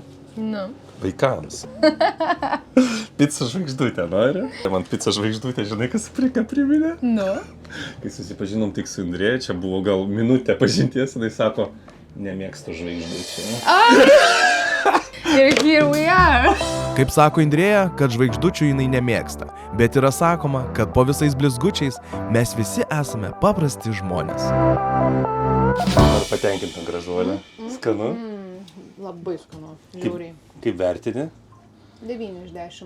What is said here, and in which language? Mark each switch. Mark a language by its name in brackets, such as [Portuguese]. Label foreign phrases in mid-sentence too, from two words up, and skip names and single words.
[Lithuanian] Nu. Vaikams. Pica žvaigždutė, nori? Man pica žvaigždutė, žinai, kas priminė? Nu. Kai susipažinom tik su Indrėja, čia buvo gal minutė pažinties, jinai sako, nemėgstu žvaigždučių. [English] Ir here we are. [Lithuanian] Kaip sako Indrėja, kad žvaigždučių jinai nemėgsta, bet yra sakoma, kad po visais blizgučiais mes visi esame paprasti žmonės. Ar patenkinta gražuolė? Skanu? Labai skanu, žiauriai. Kaip vertini? 9 iš 10.